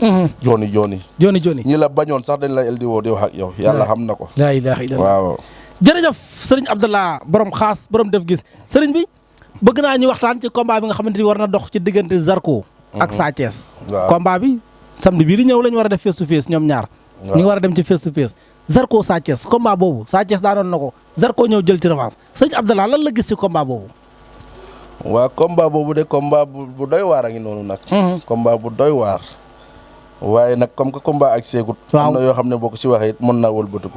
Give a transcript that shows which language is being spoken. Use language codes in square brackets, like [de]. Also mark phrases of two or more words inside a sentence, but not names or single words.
[wo] jooni ñi la bañoon sax dañ la el di woo di wax ak yow yàlla xam na ko. [ar] لا إله إلا الله. [wo] waaw jërëjëf sëriñ Abdallah borom xaas borom def gis sëriñ bi bëgg naa ñu waxtaan ci combat bi nga xamante ni war na dox ci diggante Zarko ak Sa Thiès. waaw combat bi samedi bii di ñëw la ñu war a def [en] face to face [wo] ñoom ñaar. ñu ngi war a dem ci [en] face to face [wo] Zarko Sa Thiès combat boobu Sa Thiès daanoon na ko Zarko ñëw jël ci revanche sëriñ Abdallah lan la gis ci combat boobu. waaw combat boobu de combat bu doy waar a ngi noonu nag. combat bu doy waar. waaye nag [fr] comme que [wo] combat ak seegut. am na yoo xam ne boo ko ci waxee it mën naa wëlbatiku.